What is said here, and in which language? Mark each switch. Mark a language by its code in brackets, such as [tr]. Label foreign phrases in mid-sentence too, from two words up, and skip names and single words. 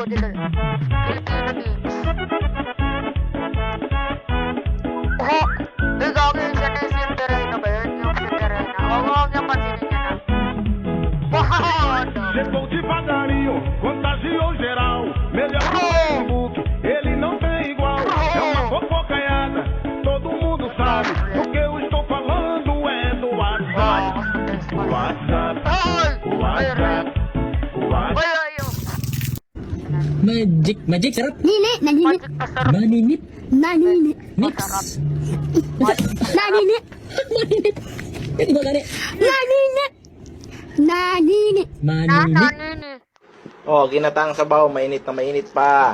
[tl] Oh, di gagawin siya na yung Cinderella ba yun? Yung Cinderella. Huwag niya pansinin niya na. Wow! [pt] Chegou devagarinho, contagiou geral. Melhor que o Facebook, ele não tem igual. É uma fofocaiada, todo mundo sabe. O que eu estou falando é do WhatsApp. O WhatsApp, o WhatsApp, o WhatsApp. [tl] Magic, sarap. Magic pasarap. Maninip. Masarap. Naninit! Hindi ba gani? Naninit! Naninit! Nanini. Oh, ginatang sabaw, mainit na mainit pa.